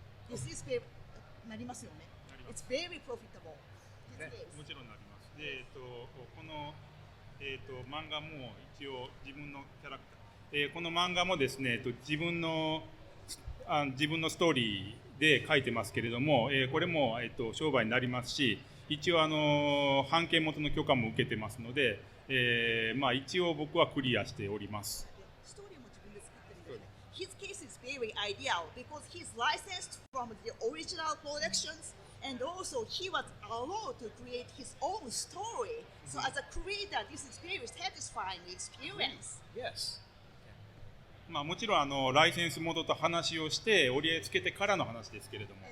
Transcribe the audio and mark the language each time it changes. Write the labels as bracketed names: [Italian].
[English] This is very [Japanese] なりますよね。 [English] It's very profitable. [Japanese] もちろんなります。で、この漫画も一応自分のキャラクター、この漫画もですね、自分のストーリーで書いてますけれども、これも商売になりますし、一応版権元の許可も受けてますので、まあ一応僕はクリアしております。ストーリーも自分で作ってるんで、 [English] His case is very ideal because he's licensed from the original productions, and also he was allowed to create his own story. So as a creator, this is very satisfying experience. Yes. [Japanese] まあもちろんライセンス元と話をして折り合いつけてからの話ですけれども。